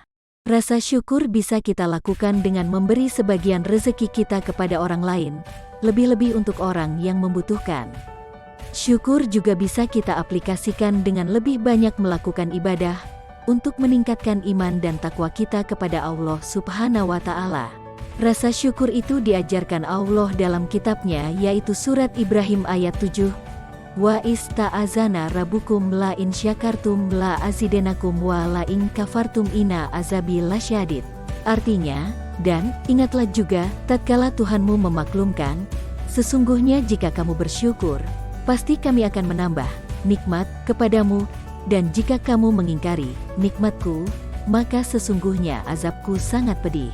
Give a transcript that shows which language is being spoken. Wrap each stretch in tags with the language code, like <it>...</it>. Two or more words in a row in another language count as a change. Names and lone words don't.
<id>Rasa syukur bisa kita lakukan dengan memberi sebagian rezeki kita kepada orang lain, lebih-lebih untuk orang yang membutuhkan. Syukur juga bisa kita aplikasikan dengan lebih banyak melakukan ibadah, untuk meningkatkan iman dan takwa kita kepada Allah Subhanahu wa Ta'ala. Rasa syukur itu diajarkan Allah dalam kitabnya, yaitu surat Ibrahim ayat 7.</id> <ar>وإذ تأذن ربكم لئن شكرتم لأزيدنكم ولئن كفرتم إن عذابي لشديد.</ar> <id>Artinya, dan ingatlah juga tatkala Tuhanmu memaklumkan, sesungguhnya jika kamu bersyukur, pasti kami akan menambah nikmat kepadamu, dan jika kamu mengingkari nikmatku, maka sesungguhnya azabku sangat pedih.</id>